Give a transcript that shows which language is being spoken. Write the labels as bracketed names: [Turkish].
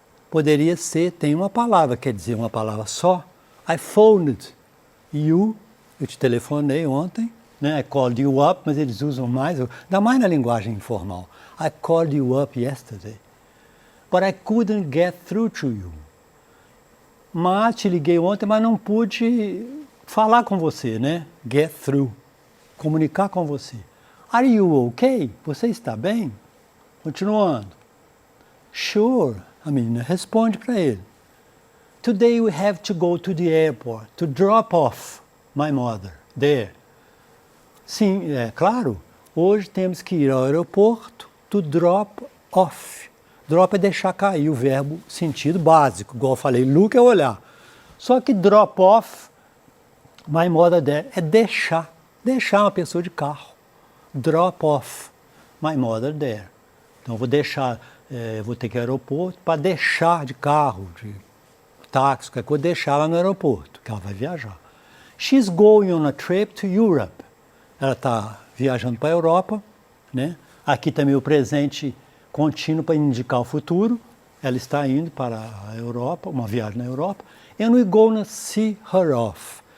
[Portuguese] Poderia ser, tem uma palavra, quer dizer uma palavra só. [English] I phoned you, [Portuguese] eu te telefonei ontem, né? [English] I called you up, [Portuguese] mas eles usam mais, dá mais na linguagem informal. [English] I called you up yesterday. But I couldn't get through to you. [Portuguese] Mas te liguei ontem, mas não pude falar com você, né? [English] Get through. [Portuguese] Comunicar com você. [English] Are you okay? [Portuguese] Você está bem? Continuando. [English] Sure. [Portuguese] A menina responde para ele. [English] Today we have to go to the airport to drop off my mother there. [Portuguese] Sim, é claro. Hoje temos que ir ao aeroporto [English] to drop off. [Portuguese] Drop é deixar cair, o verbo sentido básico. Igual eu falei, look é olhar. Só que [English] drop off, my mother there, [Portuguese] é deixar. Deixar uma pessoa de carro. [English] Drop off, my mother there. [Portuguese] Então, vou deixar, vou ter que ir ao aeroporto para deixar de carro, de táxi, qualquer coisa, deixar ela no aeroporto, que ela vai viajar. [English] She's going on a trip to Europe. [Portuguese] Ela está viajando para a Europa, né? Aqui também o presente contínuo para indicar o futuro. Ela está indo para a Europa, uma viagem na Europa. [English] And we're gonna see her off.